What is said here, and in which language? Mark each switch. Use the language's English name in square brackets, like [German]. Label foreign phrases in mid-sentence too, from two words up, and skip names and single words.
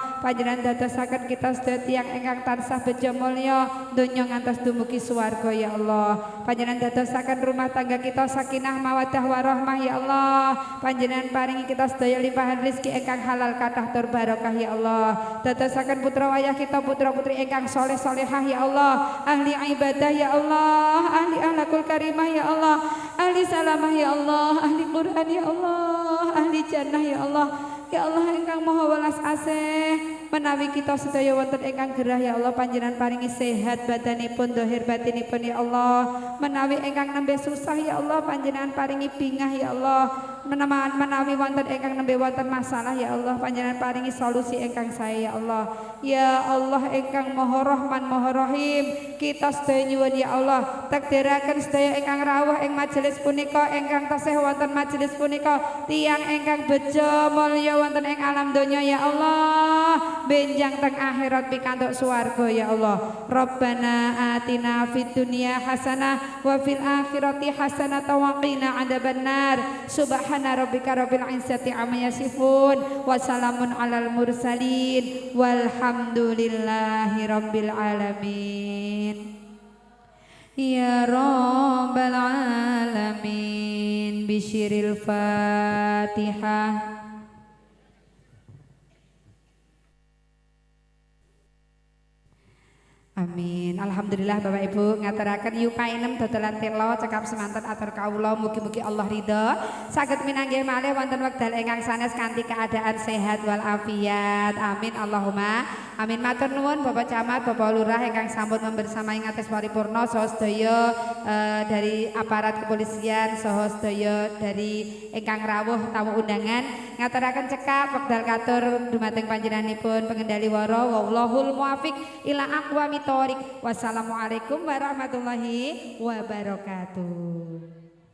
[Javanese] Panjenengan dadosaken kita sedaya tiyang ingkang tansah bejo mulya donya ngantos dumugi swarga [Arabic] يا الله. [Javanese] Panjenengan dadosaken rumah tangga kita [Arabic] سكينة مودة ورحمة يا الله. [Javanese] Panjenengan paringi kita sedaya limpahan rezeki ingkang halal kathah tur barokah [Arabic] يا الله. [Javanese] Dadosaken putra wayah kita putra putri ingkang saleh salehah [Arabic] يا الله, [Javanese] ahli ibadah [Arabic] يا الله, [Javanese] ahli [Arabic] الأخلاق الكريمة يا الله, [Javanese] ahli salamah [Arabic] يا الله, [Javanese] ahli Quran [Arabic] يا الله, [Javanese] ahli jannah [Arabic] يا الله. يا الله [Javanese] ingkang Maha welas asih, menawi kita sedaya wonten ingkang gerah [Arabic] يا الله [Javanese] panjenengan paringi sehat badanipun dhahir batinipun [Arabic] يا الله. [Javanese] Menawi ingkang nembe susah [Arabic] يا الله [Javanese] panjenengan paringi bingah [Arabic] يا الله. [Javanese] Menawi wonten ingkang nembe wonten masalah [Arabic] يا الله [Javanese] panjenengan paringi solusi ingkang sae [Arabic] يا الله. يا الله [Javanese] ingkang Maha Rahman Maha Rahim, kita sedaya nyuwun [Arabic] يا الله [Javanese] takdiraken sedaya ingkang rawuh ing majelis punika ingkang tasih wonten majelis punika tiyang ingkang bejo mulya wonten ing alam donya [Arabic] يا الله, [Javanese] benjang teng akhirat pikantuk swarga [Arabic] يا الله. ربنا آتنا في الدنيا حسنة وفي الآخرة حسنة وقنا عذاب النار. سبحان ربك رب العزة عما يصفون وسلام على المرسلين والحمد لله رب العالمين. يا رب العالمين بسر الفاتحة. Amin. [Javanese] Alhamdulillah Bapak Ibu ngaturaken yupainem dodolan telo cekap semanten atur kawula mugi-mugi Allah ridha saged minanggih malih wonten wekdal ingkang sanes kanthi keadaan sehat wal afiat. [Arabic] آمين اللهم آمين. [Javanese] Matur nuwun Bapak Camat, Bapak Lurah ingkang sampun membersamai ngatos paripurna saha sedaya dari aparat kepolisian saha sedaya dari ingkang rawuh tamu undangan ngaturaken cekap wekdal katur dumateng panjenenganipun pengendali wara [Arabic] والله الموفق إلى أقوم الطريق. والسلام عليكم ورحمة الله وبركاته.